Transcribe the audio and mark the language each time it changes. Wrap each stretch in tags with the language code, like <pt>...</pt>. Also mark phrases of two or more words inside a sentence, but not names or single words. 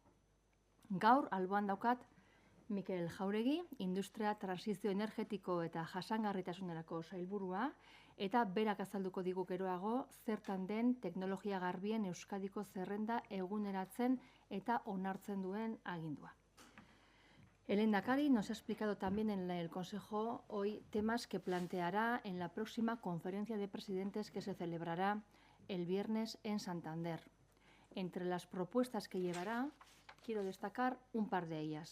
<eu>Gaur alboan daukat Mikel Jauregi, Industria Transizio Energetiko eta Jasangarritasunerako sailburua, eta berak azalduko digu geroago zertan den teknologia garbien Euskadiko zerrenda eguneratzen eta onartzen duen agindua.</eu> <es>El lehendakari nos ha explicado también en el Consejo hoy temas que planteará en la próxima conferencia de presidentes que se celebrará el viernes en Santander. Entre las propuestas que llevará, quiero destacar un par de ellas.</es>